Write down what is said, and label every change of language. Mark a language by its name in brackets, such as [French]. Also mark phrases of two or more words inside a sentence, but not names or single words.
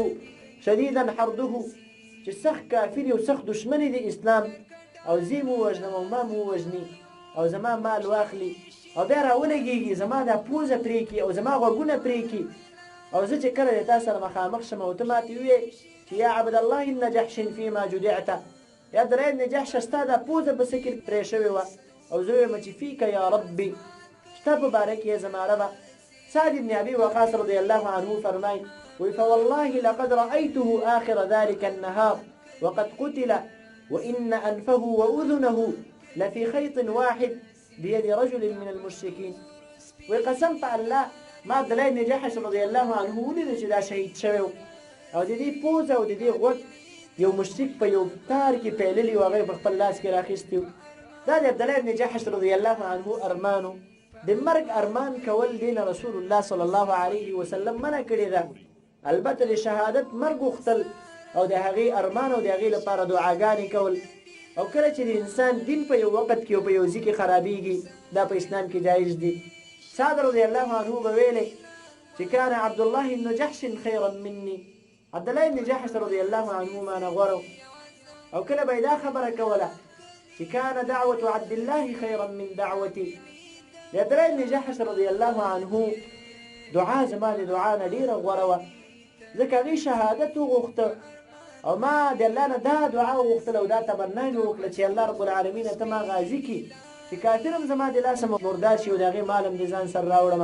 [Pashto] شدیدا حرده چې سخت کافري او سخت دشمني د اسلام او زه یې ووژنم او ما م ووژني او زما مال واخلي او بیا راولګېږي زما دا پوزه پرې کړي او زما غوږونه پرې کړي او زه چې کله د تا سره مخامخ شم او ته ماته ووایې چې [Arabic] یا عبدالله بن جحش فيما جدعته [Pashto] یا عبدالله بن جحش ستا دا پوزه په څه کې پرې شوې وه او زه ویم چې [Arabic] فیک یا ربي [Pashto] ستا په باره کې یې زما ربه. [Arabic] سعد بن ابي وقاص رضی الله عنه [Pashto] فرمای وی [Arabic] فوالله لقد رأيته آخر ذلك النهار وقد قتل وإن أنفه وأذنه لفي خيط واحد بيد رجل من المشركين. [Pashto] وقسمت الله ما عبدالله بن جحش رضی الله عنه ولید چې دا شهید شوی او د دې پوزه او د دې غوږ یو مشرک په یو تار کې پیللي و هغه په خپل لاس کې راخیستی و. دا د عبدالله بن جحش رضی الله عنه ارمانو د مرګ ارمان کول دین رسول الله صلی الله علیه وسلم منع کړی ده. البته د شهادت مرګ غوښتل او د هغې ارمان او د هغې لپاره دعاګانې کول او کله چې د انسان دین په یو وخت کې او په یو ځای کې خرابېږي دا په اسلام کې جایز دي. سعد رضی الله عنه به ویلی چې [Arabic] کان عبدالله بن جحش خیرا مني [Pashto] عبدالله بن جحش رضی الله عنه ما نه غوره او کله به یې دا خبره کوله چې [Arabic] کان دعوة عبدالله خیرا من دعوتي. [Pashto] د عبدالله بن جحش رضی الله عنه دعا زما د دعا نه ډېره غوره وه ځکه هغې شهادت وغوښته او ما د الله نه دا دعا وغوښتله او دا تمنا مې وکړه چې الله رب العالمین ته ما غازي کړي چې کافر هم زما د لاسه مردار شي او د هغې مال هم د ځان سره راوړم.